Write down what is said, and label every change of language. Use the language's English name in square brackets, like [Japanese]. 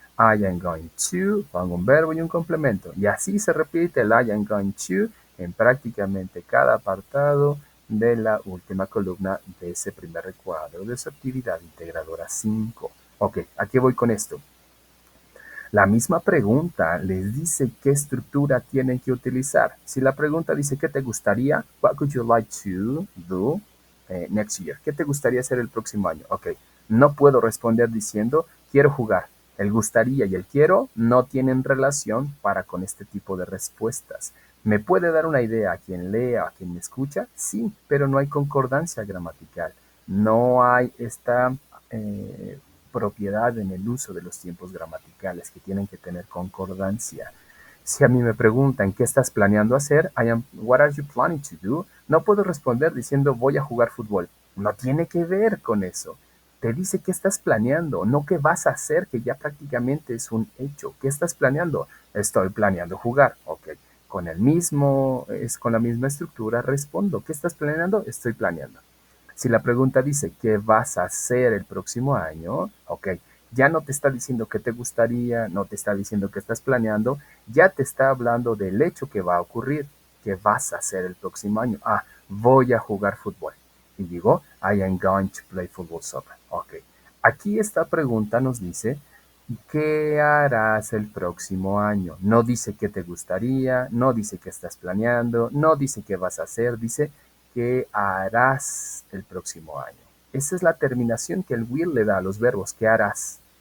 [English] I am going to, [Spanish] pongo un verbo y un complemento. Y así se repite el I am going to en prácticamente cada apartado de la última columna de ese primer recuadro de su actividad integradora 5. Ok, ¿a qué voy con esto? La misma pregunta les dice qué estructura tienen que utilizar. Si la pregunta dice ¿qué te gustaría? [English] What would you like to do next year? [Spanish] ¿Qué te gustaría hacer el próximo año? Ok, no puedo responder diciendo quiero jugar. El gustaría y el quiero no tienen relación para con este tipo de respuestas. ¿Me puede dar una idea a quien lea, a quien me escucha? Sí, pero no hay concordancia gramatical. No hay esta propiedad en el uso de los tiempos gramaticales que tienen que tener concordancia. Si a mí me preguntan qué estás planeando hacer, [English] what are you planning to do? [Spanish] No puedo responder diciendo voy a jugar fútbol. No tiene que ver con eso. Te dice qué estás planeando, no qué vas a hacer, que ya prácticamente es un hecho. ¿Qué estás planeando? Estoy planeando jugar. Ok. Con la misma estructura respondo. ¿Qué estás planeando? Estoy planeando. Si la pregunta dice qué vas a hacer el próximo año, ok, ya no te está diciendo qué te gustaría, no te está diciendo qué estás planeando, ya te está hablando del hecho que va a ocurrir, qué vas a hacer el próximo año. Ah, voy a jugar fútbol. Y digo, [English] I am going to play football soccer. [Spanish] Ok. Aquí esta pregunta nos dice, ¿qué harás el próximo año? No dice qué te gustaría, no dice qué estás planeando, no dice qué vas a hacer, dice qué harás el próximo año. Esa es la terminación que el will le da a los verbos, ¿qué harás?